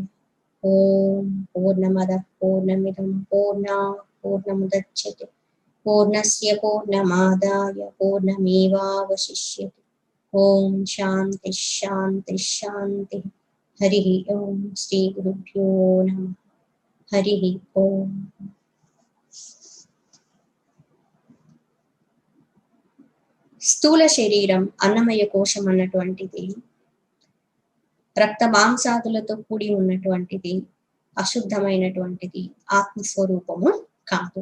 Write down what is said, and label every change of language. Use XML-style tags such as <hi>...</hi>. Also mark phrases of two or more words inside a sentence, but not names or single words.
<sa>ओम पूर्णमदः पूर्णमिदं पूर्णात् पूर्णमुदच्यते पूर्णस्य पूर्णमादाय पूर्णमेवावशिष्यते. ओम शान्तिः शान्तिः शान्तिः. हरि ओम श्री गुरुभ्यो नमः. हरि ओम.</sa> <te>స్థూల శరీరం అన్నమయ కోశం అన్నటువంటిది రక్త మాంసాదులతో కూడి ఉన్నటువంటిది, అశుద్ధమైనటువంటిది, ఆత్మస్వరూపము కాదు.</te>